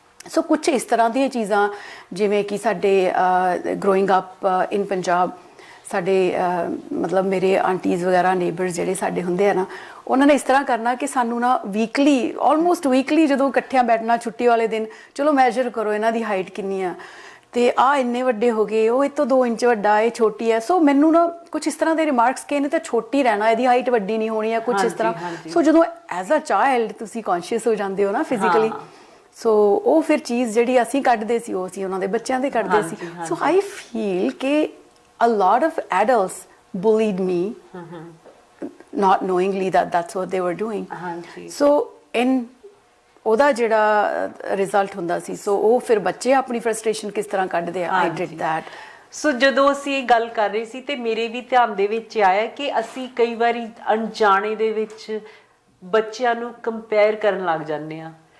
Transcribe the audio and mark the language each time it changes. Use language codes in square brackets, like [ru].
[pa] ਸੋ ਕੁਛ ਇਸ ਤਰ੍ਹਾਂ ਦੀਆਂ ਚੀਜ਼ਾਂ, ਜਿਵੇਂ ਕਿ ਸਾਡੇ [en] growing up in Punjab, [pa] ਸਾਡੇ ਮਤਲਬ ਮੇਰੇ ਆਂਟੀਜ਼ ਵਗੈਰਾ, ਨੇਬਰਸ ਜਿਹੜੇ ਸਾਡੇ ਹੁੰਦੇ ਆ ਨਾ, ਉਹਨਾਂ ਨੇ ਇਸ ਤਰ੍ਹਾਂ ਕਰਨਾ ਕਿ ਸਾਨੂੰ ਨਾ ਵੀਕਲੀ, ਆਲਮੋਸਟ ਵੀਕਲੀ, ਜਦੋਂ ਇਕੱਠਿਆਂ ਬੈਠਣਾ ਛੁੱਟੀ ਵਾਲੇ ਦਿਨ, ਚਲੋ ਮੈਜਰ ਕਰੋ ਇਹਨਾਂ ਦੀ ਹਾਈਟ ਕਿੰਨੀ ਆ, ਤੇ ਆਹ ਇੰਨੇ ਵੱਡੇ ਹੋ ਗਏ, ਉਹ ਇਹ ਤੋਂ 2 ਇੰਚ ਵੱਡਾ, ਇਹ ਛੋਟੀ ਹੈ। ਸੋ ਮੈਨੂੰ ਨਾ ਕੁਝ ਇਸ ਤਰ੍ਹਾਂ ਦੇ ਰਿਮਾਰਕਸ ਕਿ ਇਹਨੇ ਤਾਂ ਛੋਟੀ ਰਹਿਣਾ, ਇਹਦੀ ਹਾਈਟ ਵੱਡੀ ਨਹੀਂ ਹੋਣੀ, ਜਾਂ ਕੁਝ ਇਸ ਤਰ੍ਹਾਂ। ਸੋ ਜਦੋਂ [en] as a child [pa] ਤੁਸੀਂ ਕੌਨਸ਼ੀਅਸ ਹੋ ਜਾਂਦੇ ਹੋ ਨਾ ਫਿਜ਼ੀਕਲੀ, ਸੋ ਉਹ ਫਿਰ ਚੀਜ਼ ਜਿਹੜੀ ਅਸੀਂ ਕੱਢਦੇ ਸੀ, ਉਹ ਅਸੀਂ ਉਹਨਾਂ ਦੇ ਬੱਚਿਆਂ ਦੇ ਕੱਢਦੇ ਸੀ। [en] So I feel ਕਿ a lot of adults bullied me, not knowingly that that's what they were doing. So in [pa] ਉਹਦਾ ਜਿਹੜਾ ਰਿਜ਼ਲਟ ਹੁੰਦਾ ਸੀ, ਸੋ ਉਹ ਫਿਰ ਬੱਚੇ ਆਪਣੀ ਫਰਸਟ੍ਰੇਸ਼ਨ ਕਿਸ ਤਰ੍ਹਾਂ ਕੱਢਦੇ ਆ, [en] I did that. [pa] ਸੋ ਜਦੋਂ ਅਸੀਂ ਇਹ ਗੱਲ ਕਰ ਰਹੇ ਸੀ ਤੇ ਮੇਰੇ ਵੀ ਧਿਆਨ ਦੇ ਵਿੱਚ ਆਇਆ ਕਿ ਅਸੀਂ ਕਈ ਵਾਰੀ ਅਣਜਾਣੇ ਦੇ ਵਿੱਚ ਬੱਚਿਆਂ ਨੂੰ ਕੰਪੇਅਰ ਕਰਨ ਲੱਗ ਜਾਂਦੇ ਆ।